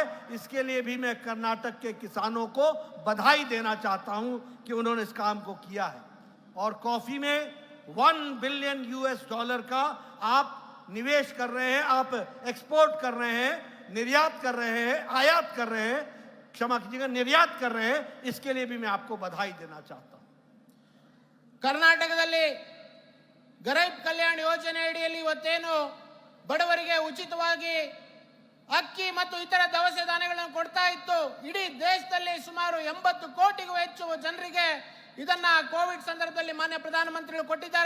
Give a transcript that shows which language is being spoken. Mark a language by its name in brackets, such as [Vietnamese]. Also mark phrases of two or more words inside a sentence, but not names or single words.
[Hindi] इसके लिए भी मैं कर्नाटक के किसानों को बधाई देना चाहता हूं कि उन्होंने इस काम को किया है। और कॉफी में 1 [English] billion US dollar [Hindi] का आप निवेश कर रहे हैं, आप एक्सपोर्ट कर रहे हैं, निर्यात कर रहे हैं, आयात कर रहे हैं, क्षमा कीजिएगा, निर्यात कर रहे हैं। इसके लिए भी मैं आपको बधाई देना चाहता हूं। [Kannada] ಕರ್ನಾಟಕದಲ್ಲಿ ಗರೀಬ್ ಕಲ್ಯಾಣ ಯೋಜನೆ ಅಡಿಯಲ್ಲಿ ಇವತ್ತೇನು ಬಡವರಿಗೆ ಉಚಿತವಾಗಿ ಅಕ್ಕಿ ಮತ್ತು ಇತರ ದವಸ ಧಾನ್ಯಗಳನ್ನು ಕೊಡ್ತಾ ಇತ್ತು, ಇಡೀ ದೇಶದಲ್ಲಿ ಸುಮಾರು 80 ಕೋಟಿಗೂ ಹೆಚ್ಚು ಜನರಿಗೆ ಇದನ್ನ ಕೋವಿಡ್ ಸಂದರ್ಭದಲ್ಲಿ ಮಾನ್ಯ ಪ್ರಧಾನಮಂತ್ರಿಗಳು ಕೊಟ್ಟಿದ್ದಾರೆ.